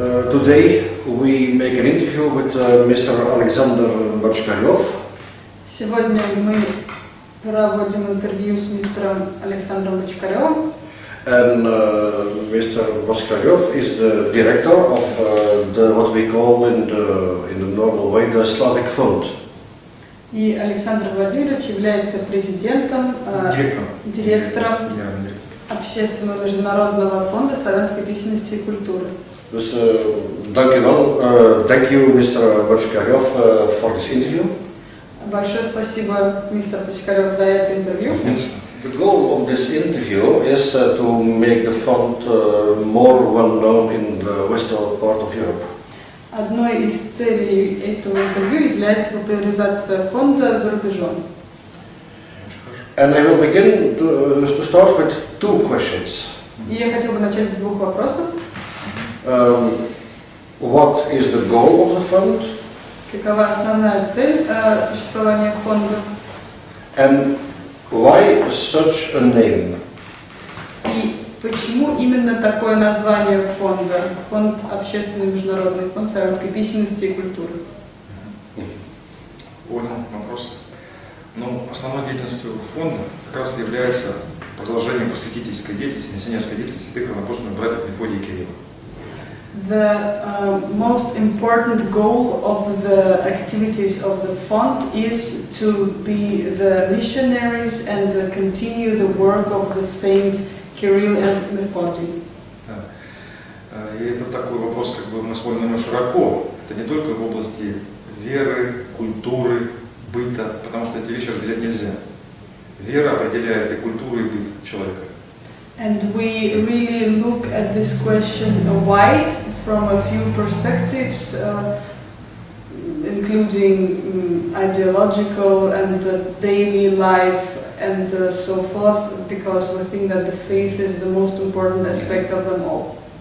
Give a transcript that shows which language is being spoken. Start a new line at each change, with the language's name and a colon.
English: Today we make an interview with Mr. Alexander Bochkarev.
Russian: Сегодня мы проводим интервью с мистером Александром Бочкаревым.
English: And Mr. Bochkarev is the director of what we call in the normal way the Slavic Fund.
Russian: И Александр Владимирович является президентом, директором Общественного международного фонда славянской письменности и культуры.
English: Thank you, Mr. Bochkarev, for this interview.
Russian: Большое спасибо, мистер Бочкарев, за это интервью.
English: The goal of this interview is to make the fund more well known in the western part of Europe.
Russian: Одной из целей этого интервью является популяризация фонда за рубежом.
English: And I will begin to start with two questions.
Russian: И я хотел бы начать с двух вопросов.
English: What is the goal of the fund?
Russian: Какова основная цель существования фонда?
English: And why such a name?
Russian: И почему именно такое название фонда? Фонд Общественный международный фонд славянской письменности и культуры. Понял вопрос. Ну, основной деятельностью фонда как раз является продолжением просветительской деятельности, миссионерской деятельности святых равноапостольных братьев Мефодия и Кирилла.
English: The most important goal of the activities of the fund is to be the missionaries and continue the work of the Saint Kirill and Methody.
Russian: И это такой вопрос, как бы мы смотрим на него широко. Это не только в области веры, культуры, быта, потому что эти вещи разделять нельзя. Вера определяет и культуру, и быт человека.
English: And we really look at this question wide from a few perspectives, including ideological and daily life and so forth, because we think that the faith is the most important aspect of them all.